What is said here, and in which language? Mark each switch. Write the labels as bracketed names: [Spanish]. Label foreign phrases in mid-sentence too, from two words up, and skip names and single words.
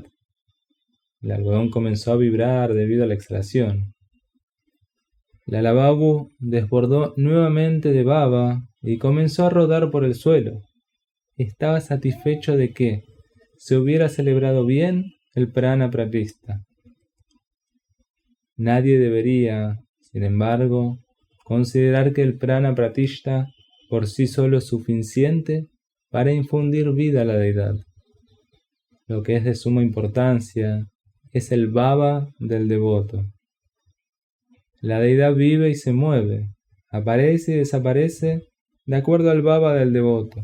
[Spanish] El algodón comenzó a vibrar debido a la exhalación. Lala Babu desbordó nuevamente de baba y comenzó a rodar por el suelo. Estaba satisfecho de que se hubiera celebrado bien el [Sanskrit] prana pratishta. [Spanish] Nadie debería, sin embargo, considerar que el [Sanskrit] prana pratishta [Spanish] por sí solo es suficiente para infundir vida a la deidad. Lo que es de suma importancia es el bhava del devoto. La deidad vive y se mueve, aparece y desaparece de acuerdo al bhava del devoto.